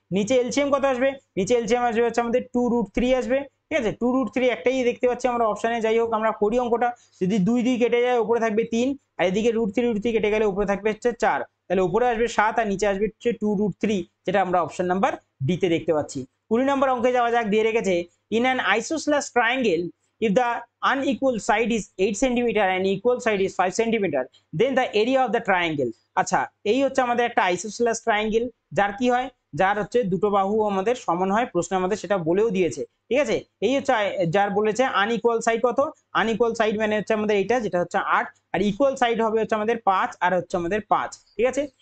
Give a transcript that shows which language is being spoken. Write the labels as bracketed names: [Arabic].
[Bangla] নিচে এলসিএম কত আসবে, নিচে এলসিএম আসবে হচ্ছে আমাদের 2√3 আসবে, ঠিক আছে। 2√3 একটাই দেখতে পাচ্ছি আমরা অপশনে, যাই হোক আমরা করি অঙ্কটা। যদি 2 কেটে যায় উপরে থাকবে 3, আর এদিকে √3 কেটে গেলে উপরে থাকবে হচ্ছে 4, তাহলে উপরে আসবে 7 আর নিচে আসবে হচ্ছে 2√3, যেটা আমরা অপশন নাম্বার ডি তে দেখতে পাচ্ছি। 20 নম্বর অঙ্কে যাওয়া যাক, দিয়ে রেখেছে [English] In an isosceles triangle if the unequal side is 8 cm and equal side is 5 cm then the area of the triangle। [Bangla] আচ্ছা, এই হচ্ছে আমাদের একটা আইসোসেলেস ট্রায়াঙ্গেল, যার কি হয়, যার হচ্ছে দুটো বাহু আমাদের সমান হয়, প্রশ্ন আমাদের সেটা বলেও দিয়েছে, ঠিক আছে। এই হচ্ছে যার বলেছে আনইকুয়াল সাইড কত, আনইকুয়াল সাইড মানে হচ্ছে আমাদের এইটা, যেটা হচ্ছে 8, আর ইকুয়াল সাইড হবে হচ্ছে আমাদের 5 আর হচ্ছে আমাদের 5, ঠিক আছে।